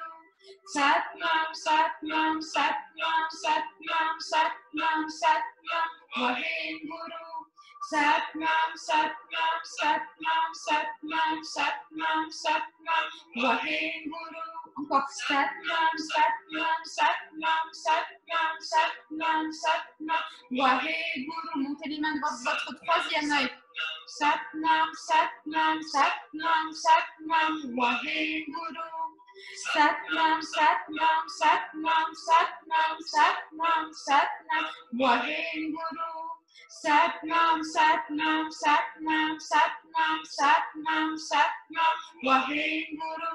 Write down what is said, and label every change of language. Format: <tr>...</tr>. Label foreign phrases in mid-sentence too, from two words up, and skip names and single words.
<pa>ਸਤਿਨਾਮ, ਸਤਿਨਾਮ, ਸਤਿਨਾਮ, ਸਤਿਨਾਮ, ਸਤਿਨਾਮ, ਸਤਿਨਾਮ, ਵਾਹਿਗੁਰੂ. ਸਤਿਨਾਮ, ਸਤਿਨਾਮ, ਸਤਿਨਾਮ, ਸਤਿਨਾਮ, ਸਤਿਨਾਮ, ਸਤਿਨਾਮ, ਵਾਹਿਗੁਰੂ.</pa> <fr>Encore.</fr> <pa>ਸਤਿਨਾਮ, ਸਤਿਨਾਮ, ਸਤਿਨਾਮ, ਸਤਿਨਾਮ, ਸਤਿਨਾਮ, ਸਤਿਨਾਮ, ਵਾਹਿਗੁਰੂ.</pa> <fr>Montez les mains devant votre troisième œil.</fr> <pa>ਸਤਿਨਾਮ, ਸਤਿਨਾਮ, ਸਤਿਨਾਮ, ਸਤਿਨਾਮ, ਵਾਹਿਗੁਰੂ. ਸਤਿਨਾਮ, ਸਤਿਨਾਮ, ਸਤਿਨਾਮ, ਸਤਿਨਾਮ, ਸਤਿਨਾਮ, ਸਤਿਨਾਮ, ਵਾਹਿਗੁਰੂ. ਸਤਿਨਾਮ, ਸਤਿਨਾਮ, ਸਤਿਨਾਮ, ਸਤਿਨਾਮ, ਸਤਿਨਾਮ, ਸਤਿਨਾਮ, ਵਾਹਿਗੁਰੂ.</pa>